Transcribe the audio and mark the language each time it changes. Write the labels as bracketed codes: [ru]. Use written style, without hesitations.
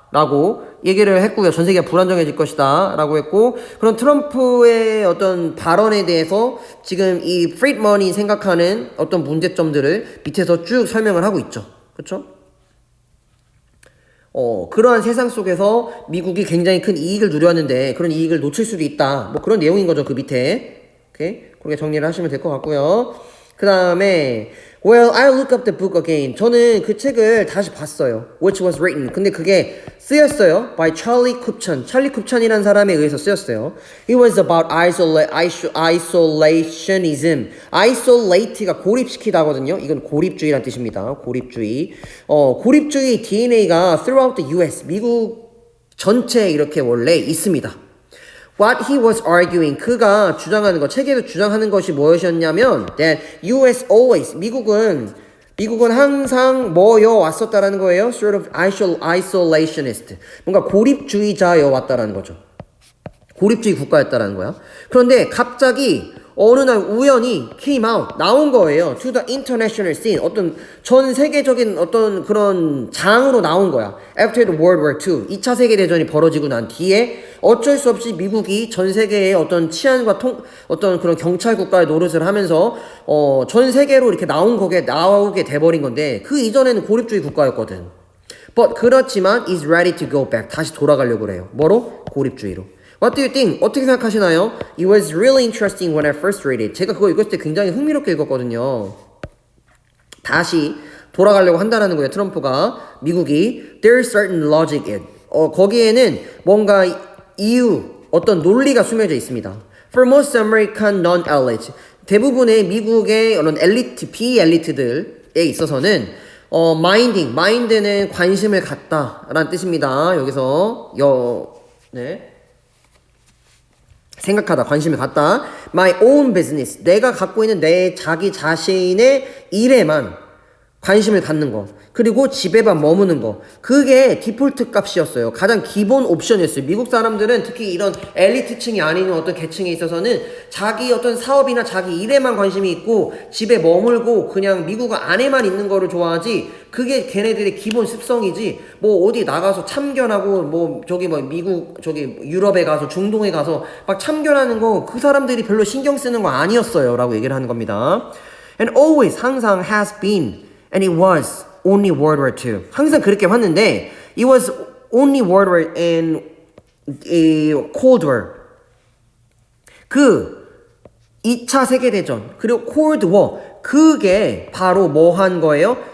[ko] 라고 얘기를 했고요. 전 세계가 불안정해질 것이다. 라고 했고, 그런 트럼프의 어떤 발언에 대해서 지금 이 프리드먼이 생각하는 어떤 문제점들을 밑에서 쭉 설명을 하고 있죠. 그쵸? 그러한 세상 속에서 미국이 굉장히 큰 이익을 누렸는데 그런 이익을 놓칠 수도 있다. 뭐 그런 내용인 거죠. 그 밑에. 오케이? 그렇게 정리를 하시면 될 것 같고요. 그 다음에 [en] Well, I look up the book again. [ko] 저는 그 책을 다시 봤어요. [en] Which was written. [ko] 근데 그게 쓰였어요. [en] By Charlie Kupchan. [ko] 찰리 쿱찬이라는 사람에 의해서 쓰였어요. [en] It was about isolationism. [ko] Isolate가 고립시키다거든요. 이건 고립주의란 뜻입니다. 고립주의. 고립주의 DNA가 [en] throughout the US. [ko] 미국 전체에 이렇게 원래 있습니다. [en] What he was arguing, [ko] 그가 주장하는 것, 책에서 주장하는 것이 무엇이었냐면, [en] that US always, [ko] 미국은 항상 뭐여 왔었다라는 거예요? [en] Sort of isolationist. [ko] 뭔가 고립주의자여 왔다라는 거죠. 고립주의 국가였다라는 거야. 그런데 갑자기 어느 날 우연히 [en] came out, [ko] 나온 거예요. [en] To the international scene. [ko] 어떤 전 세계적인 어떤 그런 장으로 나온 거야. [en] After the World War II. [ko] 2차 세계대전이 벌어지고 난 뒤에 어쩔 수 없이 미국이 전 세계의 어떤 치안과 어떤 그런 경찰 국가의 노릇을 하면서 전 세계로 이렇게 나오게 돼버린 건데 그 이전에는 고립주의 국가였거든. [en] But [ko] 그렇지만 [en] is ready to go back. [ko] 다시 돌아가려고 그래요. 뭐로? 고립주의로. [en] What do you think? [ko] 어떻게 생각하시나요? [en] It was really interesting when I first read it. [ko] 제가 그거 읽었을 때 굉장히 흥미롭게 읽었거든요. 다시 돌아가려고 한다는 거예요. 트럼프가 미국이 [en] There's certain logic in. [ko] 거기에는 뭔가 이유, 어떤 논리가 숨겨져 있습니다. [en] For most American non-elites. [ko] 대부분의 미국의 이런 엘리트, 비엘리트들에 있어서는 mind는 관심을 갖다라는 뜻입니다. 여기서 네. 생각하다, 관심을 갖다. [en] My own business. [ko] 내가 갖고 있는 내 자기 자신의 일에만 관심을 갖는 거. 그리고 집에만 머무는 거. 그게 디폴트 값이었어요. 가장 기본 옵션이었어요. 미국 사람들은 특히 이런 엘리트층이 아닌 어떤 계층에 있어서는 자기 어떤 사업이나 자기 일에만 관심이 있고 집에 머물고 그냥 미국 안에만 있는 거를 좋아하지. 그게 걔네들의 기본 습성이지. 뭐 어디 나가서 참견하고 뭐 미국 유럽에 가서 중동에 가서 막 참견하는 거 그 사람들이 별로 신경 쓰는 거 아니었어요. 라고 얘기를 하는 겁니다. [en] And always [ko] 항상 [en] has been and it was only World War II. [ko] 항상 그렇게 왔는데 [en] it was only World War and a Cold War. [ko] 그 2차 세계대전 그리고 Cold War 그게 바로 뭐 한 거예요?